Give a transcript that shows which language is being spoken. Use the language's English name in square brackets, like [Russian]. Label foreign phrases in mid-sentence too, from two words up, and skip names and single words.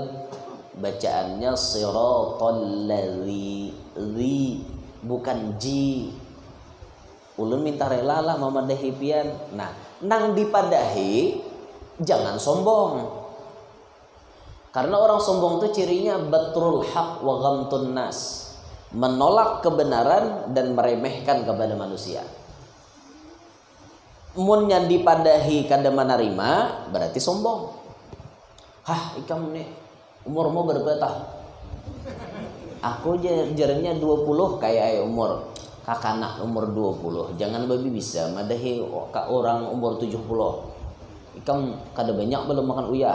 [Indonesian] Bacaannya [Arabic] siratal ladzi, [Indonesian] bukan ji. [Banjar] Ulun minta rela lah memadahi pian. Nah, nang dipadahi jangan sombong. [Indonesian] Karena orang sombong itu cirinya [Arabic] batrul haq wa ghamtun nas, [Indonesian] menolak kebenaran dan meremehkan kepada manusia. [Banjar] Mun yang dipadahi kada menerima berarti sombong. Hah, ikam nih umurmu berapa tah? Aku jaranya 20 kayak umur kakak umur 20. Jangan babi bisa madahi orang umur 70. Ikam kada banyak belum makan uyah.